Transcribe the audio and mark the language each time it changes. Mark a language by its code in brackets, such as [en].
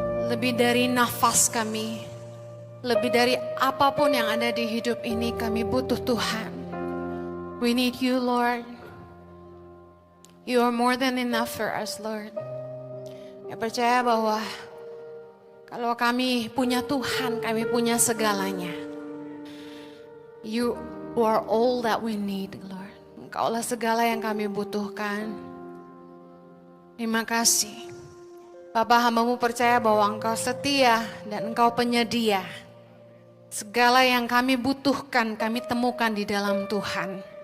[id] Lebih dari nafas kami, lebih dari apapun yang ada di hidup ini, kami butuh Tuhan. [en] We need you, Lord. You are more than enough for us, Lord. [id] Saya percaya bahwa kalau kami punya Tuhan, kami punya segalanya. [en] You are all that we need, Lord. [id] Engkaulah segala yang kami butuhkan. Terima kasih. Bapa, hamba-Mu percaya bahwa Engkau setia dan Engkau penyedia. Segala yang kami butuhkan, kami temukan di dalam Tuhan.